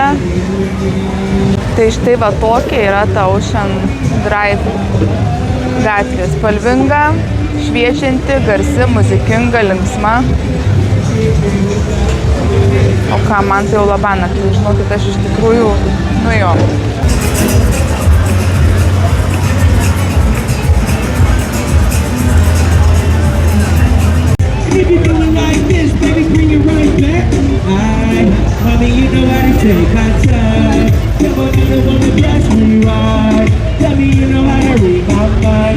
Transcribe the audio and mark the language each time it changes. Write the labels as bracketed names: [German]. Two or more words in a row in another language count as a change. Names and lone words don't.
[Lithuanian] Tai štai va tokia yra ta Ocean Drive gatvė. Spalvinga, šviečianti, garsi, muzikinga, linksma. O ką, man tai jau labanakti, žinokit, aš iš tikrųjų, nu jo. [English] If you feeling like this, baby, bring it right back. Mommy, you know how to take my time. Come on, you don't wanna catch me right. Tell me you know how to read my mind.